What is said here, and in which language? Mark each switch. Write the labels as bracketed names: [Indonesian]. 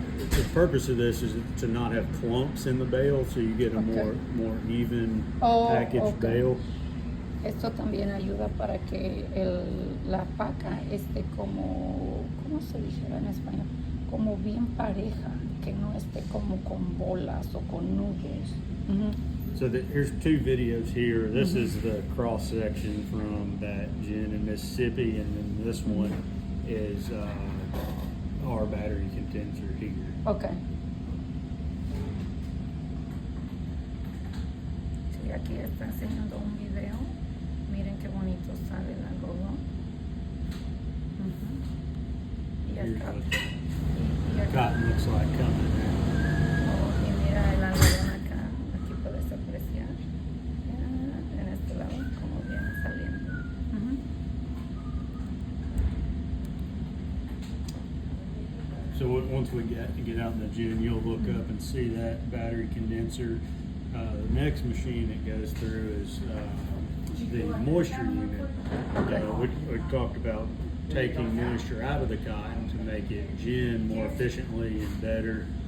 [English] The purpose of this is to not have clumps in the bale, so you get a more even packaged bale. [Spanish] Esto también ayuda para que la paca esté como, ¿cómo se dijera en español? Como bien pareja, que no esté como con bolas o con nudos. [English] So here's two videos here. This is the cross section from that gin in Mississippi, and then this one is our battery condenser here. Okay. [Spanish] Sí, aquí está enseñando un video. Miren qué bonito sale el algodón. Y [English] Here's [Spanish] acá. [English] what the cotton looks like coming out. [Spanish] Oh, y mira el algodón acá. Aquí puedes apreciar. En este lado, como viene saliendo. [English] So once we get out in the gin, you'll look up and see that battery condenser. The next machine it goes through is the moisture unit. We talked about taking moisture out of the cotton to make it gin more efficiently and better.